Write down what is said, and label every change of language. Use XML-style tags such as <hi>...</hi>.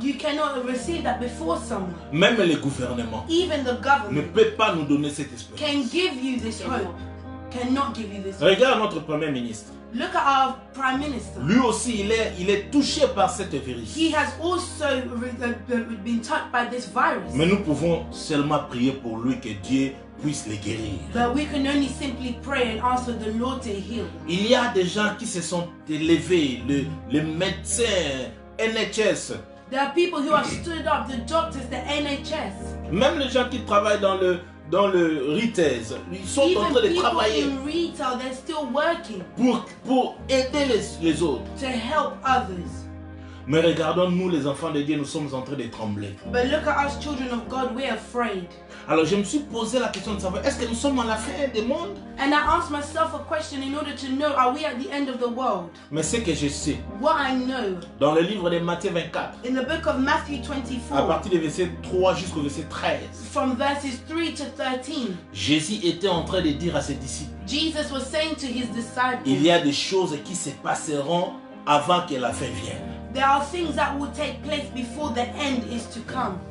<en>You cannot receive that before someone.</en> <fr>Même les gouvernements</fr> <en>Even the</en> <fr>ne</fr> <en>government</en> <fr>peuvent pas nous donner cette espérance.</fr> <en>can give you this hope. Cannot give you this hope.</en> <fr>Regarde notre Premier ministre.</fr> <en>Look at our Prime Minister.</en> <fr>Lui aussi, il est touché par cette virus.</fr> <en>He has also been touched by this virus.</en> <fr>Mais nous pouvons seulement prier pour lui que Dieu puisse le guérir.</fr> <en>But we can only simply pray and ask for the Lord to heal.</en> <fr>Il y a des gens qui se sont élevés, les médecins, NHS.</fr> <en>There are people who have stood up, the doctors, the NHS.</en> <fr>Même les gens qui travaillent dans le retail, ils sont en train de</fr> <en>Even people</en> <fr>travailler</fr> <en>in retail, they're still working</en> <fr>pour aider les autres.</fr> <en>to help others.</en> <fr>Mais regardons, nous les enfants de Dieu, nous sommes en train de trembler.</fr> <en>But look at us children of God, we're afraid.</en> <fr>Alors je me suis posé la question de savoir, est-ce que nous sommes à la fin du monde?</fr> <en>And I asked myself a question in order to know, are we at the end of the world?</en> <fr>Mais ce que je sais,</fr> <en>What I know,</en> <fr>dans le livre de Matthieu 24,</fr> <en>in the book of Matthew</en> <fr>à</fr> <en>24,</en> <fr>partir du verset 3 jusqu'au verset 13,</fr> <en>from verses 3 to 13,</en> <fr>Jésus était en train de dire à ses disciples,</fr> <en>Jesus was saying to his disciples,</en> <fr>il y a des choses qui se passeront avant que la fin vienne.</fr> <en>there are things that will take place before the end is to come.</en>